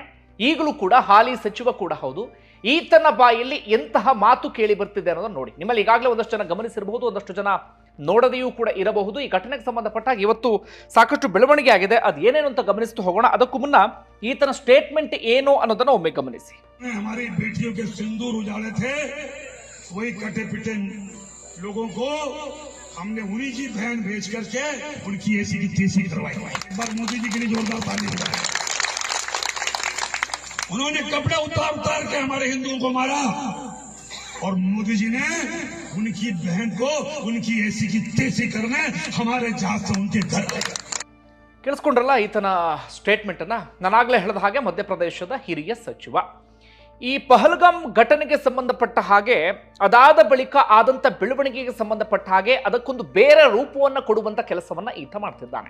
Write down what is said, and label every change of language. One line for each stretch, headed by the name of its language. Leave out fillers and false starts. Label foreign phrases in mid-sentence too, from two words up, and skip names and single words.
Kannada: ಈಗಲೂ ಕೂಡ ಹಾಲಿ ಸಚಿವ ಕೂಡ ಹೌದು. ಈತನ ಬಾಯಲ್ಲಿ ಎಂತಹ ಮಾತು ಕೇಳಿ ಬರ್ತಿದೆ ಅನ್ನೋದನ್ನ ನೋಡಿ. ನಿಮ್ಮಲ್ಲಿ ಈಗಾಗಲೇ ಒಂದಷ್ಟು ಜನ ಗಮನಿಸಿರಬಹುದು, ಒಂದಷ್ಟು ಜನ ನೋಡದೆಯೂ ಕೂಡ ಇರಬಹುದು. ಈ ಘಟನೆಗೆ ಸಂಬಂಧಪಟ್ಟಾಗ ಇವತ್ತು ಸಾಕಷ್ಟು ಬೆಳವಣಿಗೆ ಆಗಿದೆ. ಅದು ಏನೇನು ಅಂತ ಗಮನಿಸ್ತು ಹೋಗೋಣ. ಅದಕ್ಕೂ ಮುನ್ನ ಈತನ ಸ್ಟೇಟ್ಮೆಂಟ್ ಏನು ಅನ್ನೋದನ್ನ ಒಮ್ಮೆ ಗಮನಿಸಿ.
Hindi: हमारी बेटियों के सिंदूर उजाड़े थे, वही कटे पिटे लोगों को हमने उन्हीं की बहन भेज करके उनकी ऐसी की तेजी करवाई। एक बार मोदी जी के लिए जोरदार ताली बजाएं। उन्होंने कपड़े उतार उतार के हमारे हिंदुओं को मारा और मोदी जी ने उनकी बहन को उनकी ऐसी की तेजी करने हमारे जहाज से उनके घर
Kannada: ಕೇಳಿಸ್ಕೊಂಡ್ರಲ್ಲ ಈತನ ಸ್ಟೇಟ್ಮೆಂಟ್ ಅನ್ನ. ನಾನಾಗ್ಲೇ ಹೇಳಿದ ಹಾಗೆ ಮಧ್ಯಪ್ರದೇಶದ ಹಿರಿಯ ಸಚಿವ. ಈ ಪಹಲ್ಗಾಮ್ ಘಟನೆಗೆ ಸಂಬಂಧಪಟ್ಟ ಹಾಗೆ, ಅದಾದ ಬಳಿಕ ಆದಂತ ಬೆಳವಣಿಗೆಗೆ ಸಂಬಂಧಪಟ್ಟ ಹಾಗೆ ಅದಕ್ಕೊಂದು ಬೇರೆ ರೂಪವನ್ನು ಕೊಡುವಂತ ಕೆಲಸವನ್ನ ಈತ ಮಾಡ್ತಿದ್ದಾನೆ.